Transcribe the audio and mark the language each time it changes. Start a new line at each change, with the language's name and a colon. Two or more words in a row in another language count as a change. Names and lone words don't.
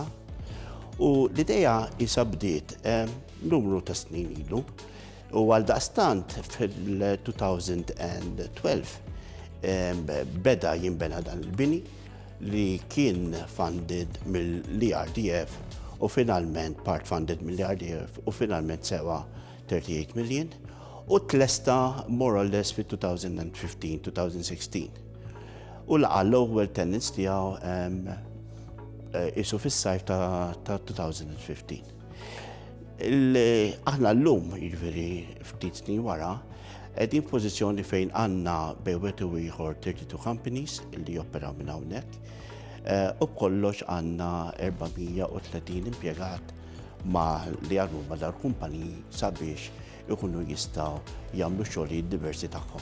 Maltese: U l-idea issa bdiet numru ta' snin ilu u għaldaqstant fil-2012 beda jinbena dan il-bini li kien funded mill-ERDF u finalment
English: part funded
Maltese: mill-ERDF u finalment sewa 38 million u tlesta
English: more or less
Maltese: fil-2015-2016. U laqa l-ewwel tenants tiegħu isu fis-sajf ta' 2015. Aħna l-lum, jiġifieri ftit snin wara, qegħdin f'pożizzjoni fejn għandna bejwet u ieħor 32 companies li jopperaw minn hawnhekk u b'kollox għandna 430 impjegat li għadu ma' dal-kumpaniji sabiex ikunu jistgħu jagħmlu xogħlijiet diversi tagħhom.